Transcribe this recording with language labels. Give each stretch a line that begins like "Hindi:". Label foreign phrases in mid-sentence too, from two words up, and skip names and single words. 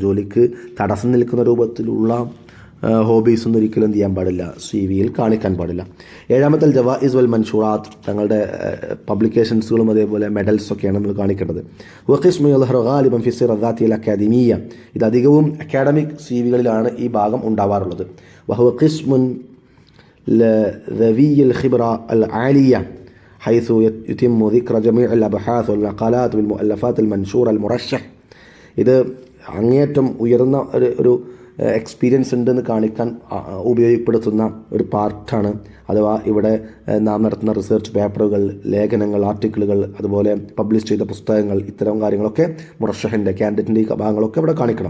Malayalam: ജോലിക്ക് തടസ്സം നിൽക്കുന്ന രൂപത്തിലുള്ള ഹോബീസൊന്നും ഒരിക്കലും എന്ത് ചെയ്യാൻ പാടില്ല, സി വിയിൽ കാണിക്കാൻ പാടില്ല. ഏഴാമത്തെ
Arabic: جوائز والمنشورات,
Malayalam: തങ്ങളുടെ പബ്ലിക്കേഷൻസുകളും അതേപോലെ മെഡൽസൊക്കെയാണ് നമ്മൾ കാണിക്കേണ്ടത്.
Arabic: وقسم يظهر غالبا في السيرة الأكاديمية,
Malayalam: ഇത് അധികവും അക്കാഡമിക് സി വികളിലാണ് ഈ ഭാഗം ഉണ്ടാവാറുള്ളത്.
Arabic: وهو قسم ذوي الخبرة العالية حيث يتم ذكر جميع الأبحاث والمقالات والمؤلفات المنشورة المرشح,
Malayalam: ഇത് അങ്ങേയറ്റം ഉയർന്ന ഒരു എക്സ്പീരിയൻസ് ഉണ്ടെന്ന് കാണിക്കാൻ ഉപയോഗപ്പെടുത്തുന്ന ഒരു പാർട്ടാണ്. അഥവാ ഇവിടെ നാം നടത്തുന്ന റിസർച്ച് പേപ്പറുകൾ, ലേഖനങ്ങൾ, ആർട്ടിക്കിളുകൾ, അതുപോലെ പബ്ലിഷ് ചെയ്ത പുസ്തകങ്ങൾ, ഇത്തരം കാര്യങ്ങളൊക്കെ മുറശ്ശഹിൻ്റെ ക്യാൻഡിഡേറ്റിൻ്റെ ഈ ഭാഗങ്ങളൊക്കെ ഇവിടെ കാണിക്കണം.